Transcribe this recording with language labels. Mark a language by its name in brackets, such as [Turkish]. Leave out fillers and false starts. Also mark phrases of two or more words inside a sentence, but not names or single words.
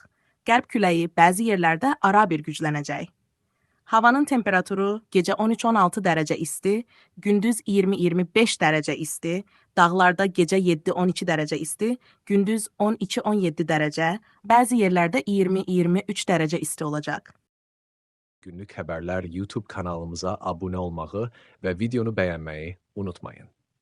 [Azerbaijani] Qərb küləyi bəzi yerlərdə arabir güclənəcək. Havanın temperaturu gecə 13-16 dərəcə isti, gündüz 20-25 dərəcə isti, dağlarda gecə 7-12 dərəcə isti, gündüz 12-17 dərəcə, bəzi yerlərdə 20-23 dərəcə isti olacaq. [Turkish] Günlük haberler YouTube kanalımıza abone olmayı ve videonu beğenmeyi unutmayın.